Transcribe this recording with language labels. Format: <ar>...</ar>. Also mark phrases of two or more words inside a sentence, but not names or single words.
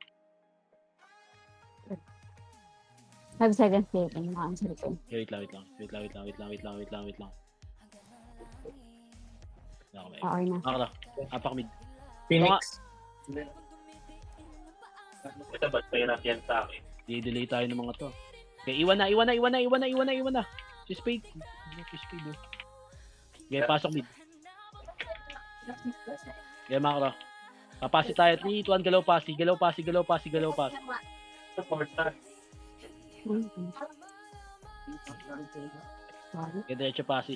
<en>5 seconds later,</en> <tl>naka-answer ko. Okay, wait lang, wait lang. Wait lang, wait lang, wait lang, wait lang, wait lang, wait lang. Okay na. Makara, apak mid. Phoenix. Ito ba't mahirap yan sa akin? Di-delay tayo ng mga to. Okay, iwan na, iwan na, iwan na, iwan na, iwan na, iwan na. Si Spade. Si Spade, oh. Okay, pasok mid. Okay, Makara. Papasi tayo. 3, 2, 1, galaw pasi, galaw pasi, galaw pasi, galaw pasi. Ito 4 star. Okay, diretso pasi.</tl>